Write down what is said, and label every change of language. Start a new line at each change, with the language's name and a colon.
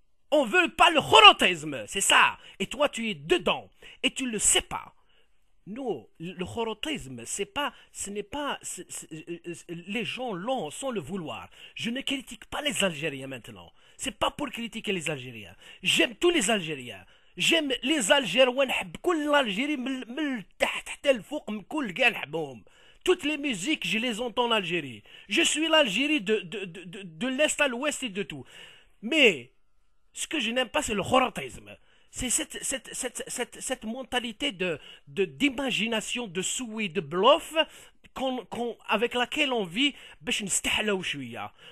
French: On veut pas le chorotisme, c'est ça. Et toi, tu es dedans, et tu le sais pas. Nous, le chorotisme, ce n'est pas, les gens l'ont sans le vouloir. Je ne critique pas les Algériens maintenant. C'est pas pour critiquer les Algériens. J'aime tous les Algériens. J'aime les Algériens.
Arabic: ونحب كل l'Algérie من تحت حتى الفوق من كل كاع نحبهم.
French: Toutes les musiques, je les entends en Algérie. Je suis l'Algérie de l'Est à l'Ouest et de tout. Mais ce que je n'aime pas, c'est le chorotisme. C'est cette mentalité d'imagination, de souhait, de bluff avec laquelle on vit.
Arabic: باش نستحلوا شوية.